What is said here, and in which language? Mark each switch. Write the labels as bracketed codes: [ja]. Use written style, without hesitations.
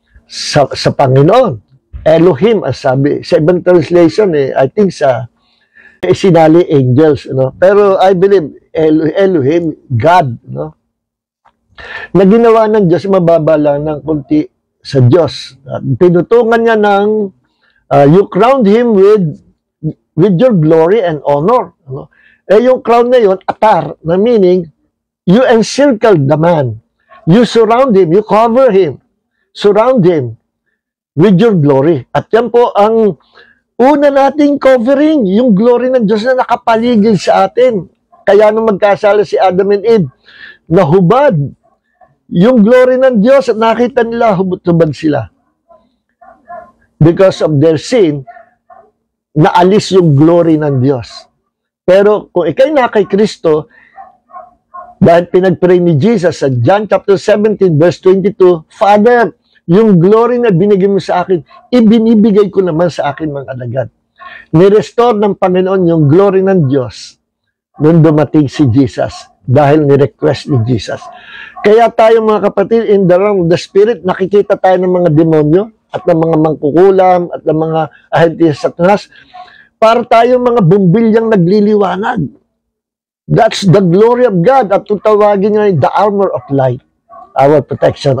[tl] Sa Panginoon. Elohim, as sabi. Sa ibang translation, [en] I think [tl] sinali angels, no? Pero [en] I believe, [tl] Elohim, God, no? Na ginawa ng Diyos, mababa lang ng kunti sa Diyos. Pinutungan niya ng, [en] you crowned him with your glory and honor. Ano? Yung crown na yun, atar, na meaning, you encircle the man. You surround him, you cover him, surround him with your glory. [tl] At yan po ang una nating covering, yung glory ng Diyos na nakapaligid sa atin. Kaya nung magkasala si Adam and Eve, nahubad yung glory ng Diyos at nakita nila, hubad sila. [en] Because of their sin, [tl] naalis yung glory ng Diyos. Pero kung ikay na kay Kristo, dahil pinag-pray ni Jesus sa John chapter 17, verse 22, Father, yung glory na binigay mo sa akin, ibinibigay ko naman sa akin mga alagad. Ni-restore ng Panginoon yung glory ng Diyos nung dumating si Jesus dahil ni-request ni Jesus. Kaya tayo mga kapatid, [en] in the realm of the Spirit, [tl] nakikita tayo ng mga demonyo at ng mga mangkukulam at ng mga ahente sa Satanas para tayo mga bumbilyang nagliliwanag. [en] That's the glory of God [tl] at tutawagin niya [en] the armor of light, our protection.